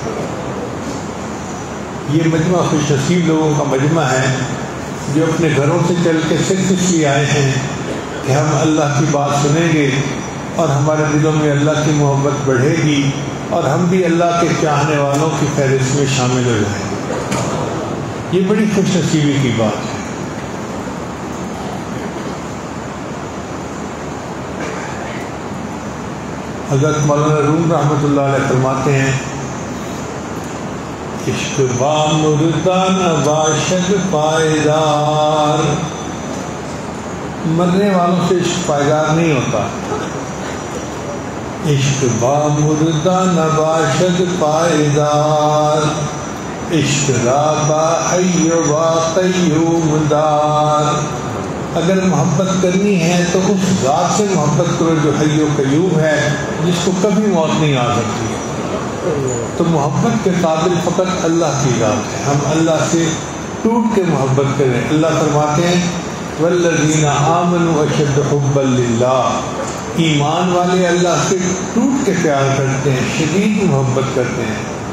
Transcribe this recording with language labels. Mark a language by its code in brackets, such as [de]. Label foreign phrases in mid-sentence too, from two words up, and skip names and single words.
[ur] یہ مجمع خوش نصیب لوگوں کا مجمع ہے جو اپنے گھروں سے چل کے صرف اس لیے آئے ہیں کہ ہم اللہ کی بات سنیں گے اور ہمارے دلوں میں اللہ کی محبت بڑھے گی، اور ہم بھی اللہ کے چاہنے والوں کی فہرست میں شامل ہو جائیں گے. یہ بڑی خوش نصیبی کی بات ہے. حضرت مولانا روم [ar] رحمۃ اللہ علیہ [ur] فرماتے ہیں، [fa] عشق با مردان باشد پائیدار. [ur] مرنے والوں سے عشق پائیدار نہیں ہوتا. [fa] عشق با مردان باشد پائیدار، عشق را با [ar] حی و قیوم [fa] دار. [ur] اگر محبت کرنی ہے تو اس ذات سے محبت کرو جو [ar] حی و قیوم [ur] ہے، جس کو کبھی موت نہیں آ سکتی. تو محبت کے قابل فقط اللہ کی ذات ہے. ہم اللہ سے ٹوٹ کے محبت کریں. اللہ فرماتے ہیں [ar] والذین آمنوا اشد حبا للہ، [ur] ایمان والے اللہ سے ٹوٹ کے پیار کرتے ہیں، شدید محبت کرتے ہیں.